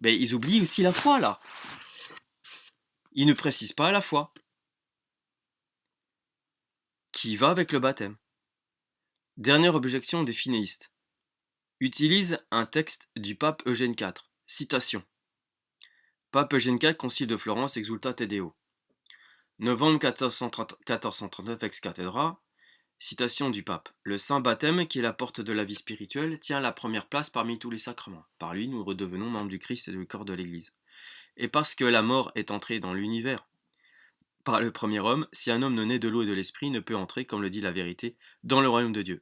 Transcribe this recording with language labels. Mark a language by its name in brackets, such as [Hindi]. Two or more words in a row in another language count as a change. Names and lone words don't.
[French] Mais ils oublient aussi la foi, là. Ils ne précisent pas la foi, qui va avec le baptême. Dernière objection des finéistes. Utilise un texte du pape Eugène IV. Citation. Pape Eugène IV, Concile de Florence, Exultate Deo. Novembre 1439 [Latin] ex cathedra. [French] Citation du pape. Le saint baptême, qui est la porte de la vie spirituelle, tient la première place parmi tous les sacrements. Par lui, nous redevenons membres du Christ et du corps de l'Église. Et parce que la mort est entrée dans l'univers par le premier homme, si un homme ne naît de l'eau et de l'esprit, ne peut entrer, comme le dit la vérité, dans le royaume de Dieu.